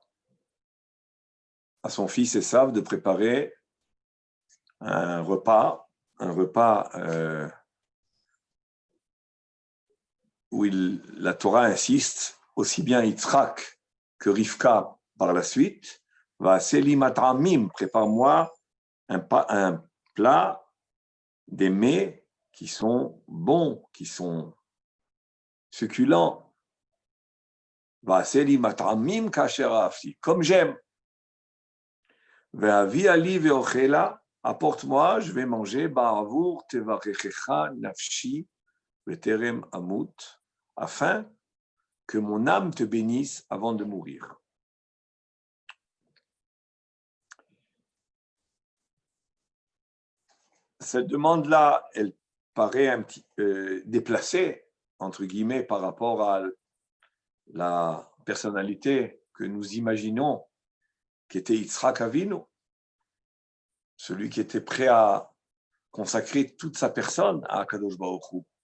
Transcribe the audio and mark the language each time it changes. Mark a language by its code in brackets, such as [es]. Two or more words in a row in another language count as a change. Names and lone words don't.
[fr] son fils Esav de préparer un repas où la Torah insiste, aussi bien Yitzhak que Rivka par la suite, [he] ועשה לי מטעמים, [fr] prépare-moi un plat, des mets qui sont bons, qui sont succulents. [he] ועשה לי מטעמים כאשר אהבתי, [fr] comme j'aime. [he] והביאה לי ואכלה, [fr] apporte-moi, je vais manger, [he] בעבור תברכך נפשי בטרם אמות, [fr] afin que mon âme te bénisse avant de mourir. Cette demande-là, elle paraît un petit déplacée, entre guillemets, par rapport à la personnalité que nous imaginons, qui était Yitzhak Avinu, celui qui était prêt à consacrer toute sa personne à [he] הקדוש ברוך הוא,